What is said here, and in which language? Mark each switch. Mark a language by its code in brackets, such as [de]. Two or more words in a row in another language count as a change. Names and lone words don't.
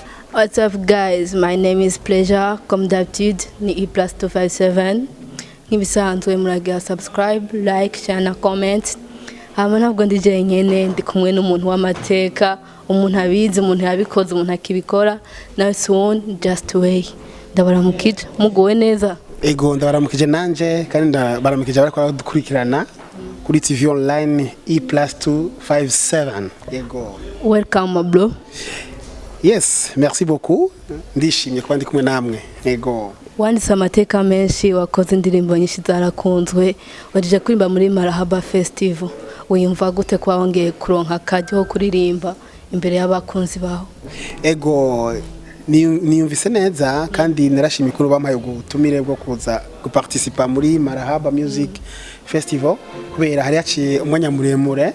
[en] What's up guys, my name is Pleasure, [fr] comme d'habitude, [rn] ni E+257. Nk'ibisanzwe muragira subscribe, [en] like, share na comment. [rn] Hama ntabwo ndije nyene ndi kumwe n'umuntu w'amateka, umuntu abizi, umuntu yabikoze, umuntu akibikora. [en] Nawe soon just way. [rn] Ndabaramukije, mugowe neza. Ego ndabaramukije nanje kandi ndabaramukije bariko dukurikirana kuri TV online E+257. Ego. [en] Welcome my bro. Yes, [fr] merci beaucoup. [rn] Ndishimye kuba ndi kumwe namwe. Ego. Wanditse amateka menshi, wakoze indirimbo nyinshi zarakunzwe, wajije kuririmba muri Marahaba Festival. Wiyumva gute kwa wongeye kuronka akajyo ho kuririmba imbere y'abakunzi baho? Ego niyumvise neza kandi narashimye ko bampaye gutumire bwo kuza guparticipa muri Marahaba Music Festival kubera hari yaciye umwanya muremure.